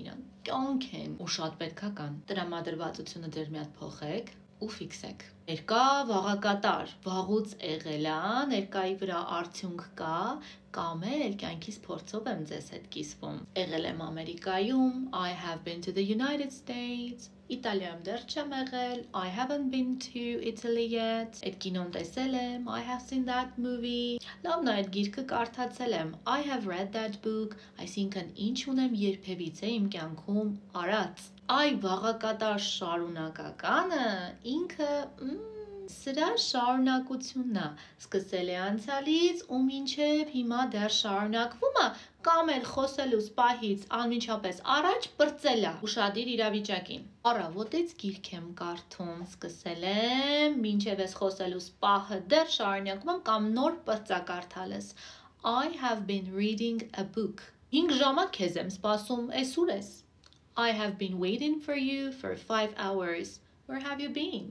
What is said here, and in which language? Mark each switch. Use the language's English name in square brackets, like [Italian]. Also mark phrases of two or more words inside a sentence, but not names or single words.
[Armenian] իրան, կյանք են ու շատ պետքա կան։ Տրամադրվածությունը ձեր մի հատ փոխեք ու ֆիքսեք։ Ներկա վաղակատար, վաղուց եղել է, ներկայի վրա արդյունք կա, կամ էլ կյանքիս փորձով եմ ձեզ հետ կիսվում։ Եղել եմ Ամերիկայում, [English] I have been to the United States, [Armenian] Իտալիայում դեռ չեմ եղել, [English] I haven't been to Italy yet, [Armenian] այդ կինոն տեսել եմ, [English] I have seen that movie, [Armenian] լավն է այդ գիրքը կարդացել եմ, [English] I have read that book, [Armenian] այսինքն ինչ ունեմ երբևիցե իմ կյանքում արած։ Այ վաղակատար շարունակականը ինքը սրա շարունակությունն է, սկսել է անցյալից ու մինչև հիմա դեռ շարունակվում է, կամ էլ խոսելուց պահից անմիջապես առաջ բրծել է, ուշադիր իրավիճակին։ Առավոտից գիրք եմ կարդում, սկսել եմ, մինչև ես խոսելուց պահը դեռ շարունակում եմ կամ նոր բրծակարդալես։ [English] I have been reading a book։ [Armenian] 5 ժամա քեզ եմ սպասում, էս ուր ես։ [English] I have been waiting for you for 5 hours։ Where have you been?